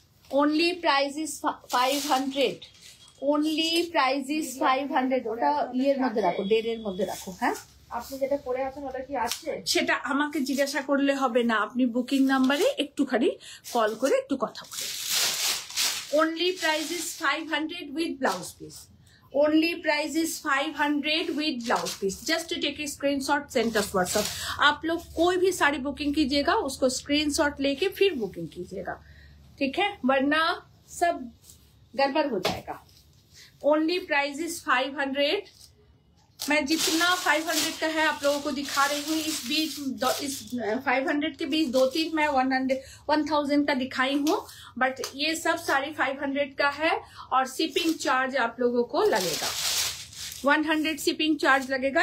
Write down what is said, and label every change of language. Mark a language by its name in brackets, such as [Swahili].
[English] Only price is 500, only price is 500। [Bangla] ওটা ইয়ের মধ্যে রাখো, 1.5 মধ্যে রাখো। হ্যাঁ, আপনি যেটা পরে আছেন ওটা কি আছে? সেটা আমাকে জিজ্ঞাসা করলে হবে না, আপনি বুকিং নাম্বারে একটুখানি কল করে একটু কথা বলে। [English] only price is 500 with blouse piece, only price is 500 with blouse piece। just to take a screenshot, send us WhatsApp। [Hindi] आप लोग कोई भी साड़ी बुकिंग कीजिएगा उसको स्क्रीनशॉट लेके फिर बुकिंग कीजिएगा, ठीक है, वरना सब गड़बड़ हो जाएगा। [English] only price is 500। [Hindi] मैं जितना 500 का है आप लोगों को दिखा रही हूँ, इस बीच इस 500 के बीच 2-3 मैं 1000 का दिखाई हूँ, बट ये सब साड़ी 500 का है, और शिपिंग चार्ज आप लोगों को लगेगा 100 शिपिंग चार्ज लगेगा।